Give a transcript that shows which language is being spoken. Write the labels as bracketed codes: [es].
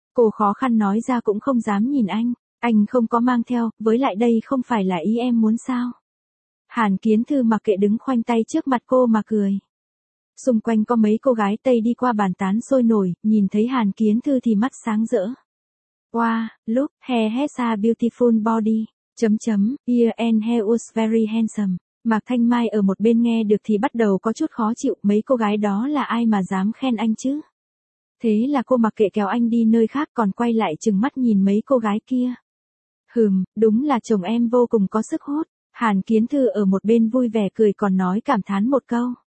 [vi] Cô khó khăn nói ra cũng không dám nhìn anh. Anh không có mang theo, với lại đây không phải là ý em muốn sao? Hàn Kiến Thư mặc kệ đứng khoanh tay trước mặt cô mà cười. Xung quanh có mấy cô gái Tây đi qua bàn tán sôi nổi, nhìn thấy Hàn Kiến Thư thì mắt sáng rỡ. [en] Wow, look, he has a beautiful body, [vi] chấm chấm, [en] yeah and he was very handsome. [vi] Mạc Thanh Mai ở một bên nghe được thì bắt đầu có chút khó chịu, mấy cô gái đó là ai mà dám khen anh chứ? Thế là cô mặc kệ kéo anh đi nơi khác còn quay lại trừng mắt nhìn mấy cô gái kia. Hừm, đúng là chồng em vô cùng có sức hút. Hàn Kiến Thư ở một bên vui vẻ cười còn nói cảm thán một câu.